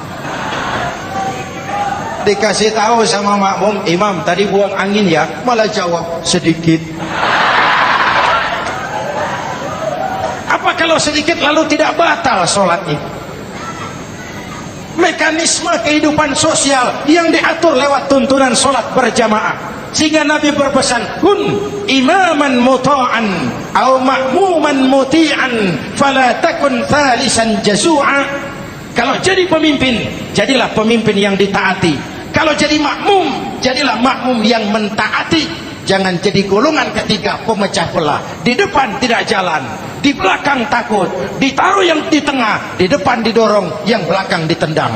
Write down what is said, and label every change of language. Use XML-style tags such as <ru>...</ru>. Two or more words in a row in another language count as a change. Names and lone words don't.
<id>Dikasih tahu sama makmum, imam tadi buang angin ya, malah jawab sedikit. Apa kalau sedikit lalu tidak batal sholatnya? Mekanisme kehidupan sosial yang diatur lewat tuntunan sholat berjamaah, sehingga Nabi berpesan,</id> <ar>كن إماماً مطاعاً atau مأموماً مطيعاً فلا تكن ثالثاً جزوعاً.</ar> <id>Kalau jadi pemimpin, jadilah pemimpin yang ditaati. Kalau jadi makmum, jadilah makmum yang mentaati. Jangan jadi golongan ketiga pemecah belah. Di depan tidak jalan, di belakang takut, ditaruh yang di tengah, di depan didorong, yang belakang ditendang.</id>